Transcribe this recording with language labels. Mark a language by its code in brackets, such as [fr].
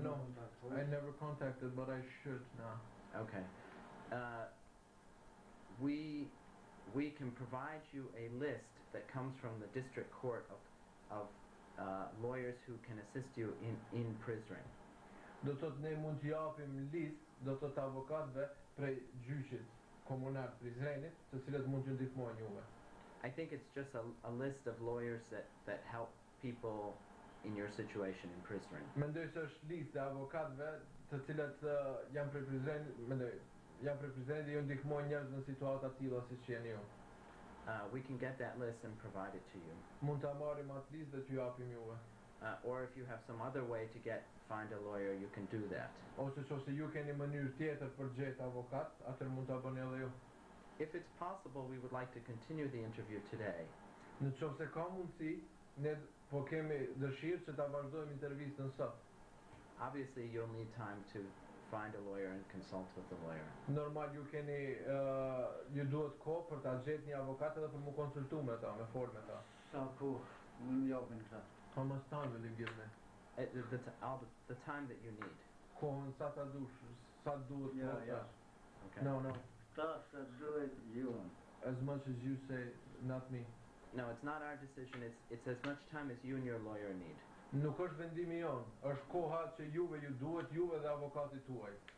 [en] No, [sq] kontaktuar. [en] I never contacted, but I should now. Okay. We can provide you a list that comes from the district court of lawyers who can assist you in Prizren. [sq] Do të thotë ne mund t'ju japim listë, do të thotë avokatëve prej gjyqit komunal Prizrenit, të cilët mund t'ju ndihmojnë juve. [en] I think it's just a list of lawyers that help people in your situation in Prizren. [sq] Mendoj se është listë e avokatëve të cilët janë prej Prizrenit, janë prej Prizrenit dhe ju ndihmojnë njerëz në situata të tilla siç jeni ju. [en] We can get that list and provide it to you. [sq] Mund ta marrim atë listë dhe t'ju japim juve. [en] Or if you have some other way to find a lawyer, you can do that. [sq] Ose nëse ju keni mënyrë tjetër për gjetë avokat, atëherë mund ta bëni edhe ju. [en] If it's possible, we would like to continue the interview today. [sq] Nëse ka mundësi, ne po kemi dëshirë që ta vazhdojmë intervistën sot. [en] Obviously, you'll need time to find a lawyer and consult with the lawyer. [sq] Normal ju keni ju duhet kohë për ta gjetë një avokat edhe për mu konsultu me ta, me folë me ta. Sa kohë më japin këta? [en] How much time will you give me? The time that you need. [sq] Kohën sa ta dush, sa duhet kohë tash. [en] Okay. No. [sq] Ta se duhet ju. [en] As much as you say, not me. No, it's not our decision. It's as much time as you and your lawyer need. [sq] Nuk është vendimi jon, është koha që juve ju duhet, juve dhe avokatit tuaj.